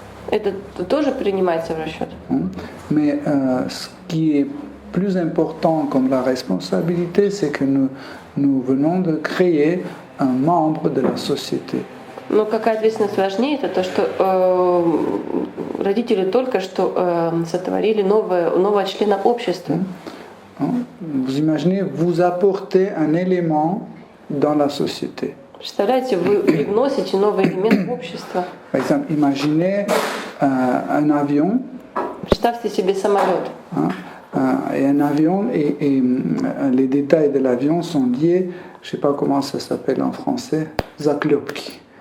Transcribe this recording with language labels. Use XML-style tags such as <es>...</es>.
<ru>Это тоже принимается в расчет.</ru> <fr>Mais ce qui est plus important comme la responsabilité, c'est que nous venons de créer un membre de la société.</fr> <ru>Но какая ответственность важнее, это то, что родители только что сотворили нового члена общества.</ru> <fr>Vous imaginez, vous apportez un élément dans la société.</fr> <ru>Представляете, вы привносите новый элемент в общество.</ru> <fr>Par exemple, imaginez un avion.</fr> <ru>Представьте себе самолет.</ru> <fr>Et un avion, et les détails de l'avion sont liés, je ne sais pas comment ça s'appelle en français, zaklopki.</fr>